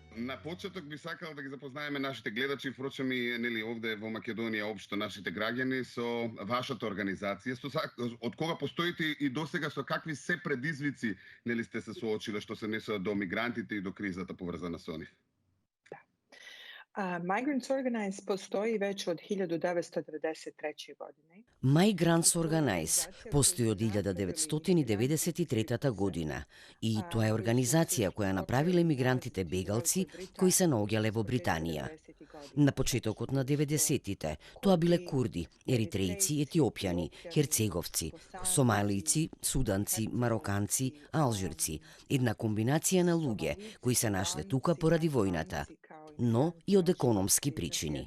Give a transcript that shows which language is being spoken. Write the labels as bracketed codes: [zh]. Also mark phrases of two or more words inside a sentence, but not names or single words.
[mk] На почеток би сакал да ги запознаеме нашите гледачи, впрочем и нели овде во Македонија општо нашите граѓани со вашата организација, од кога постоите и досега со какви се предизвици нели сте се соочиле што се несува до мигрантите и до кризата поврзана со нив? [sr] Migrants Organize postoji već od 1993. godine. [mk] Migrants Organize постои од 1993 година и тоа е организација која направиле мигрантите бегалци кои се наоѓале во Британија. На почетокот на 90-тите тоа биле курди, еритрејци, етиопјани, херцеговци, сомалици, суданци, мароканци, алжирци, една комбинација на луѓе кои се нашле тука поради војната, но и од економски причини.